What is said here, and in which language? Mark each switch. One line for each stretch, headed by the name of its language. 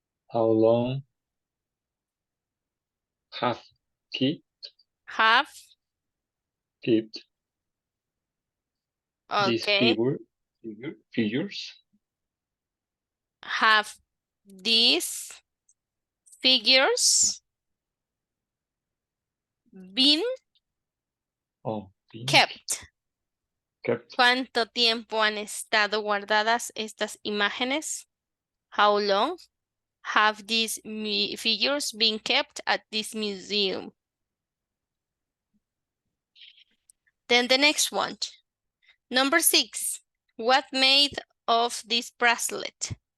English: How long have kept these okay. figures? Have these figures been kept?
Spanish: ¿Cuánto tiempo han estado guardadas estas imágenes?
English: How long have these figures been kept at this museum? Then the next one. Number 6. What made of this bracelet?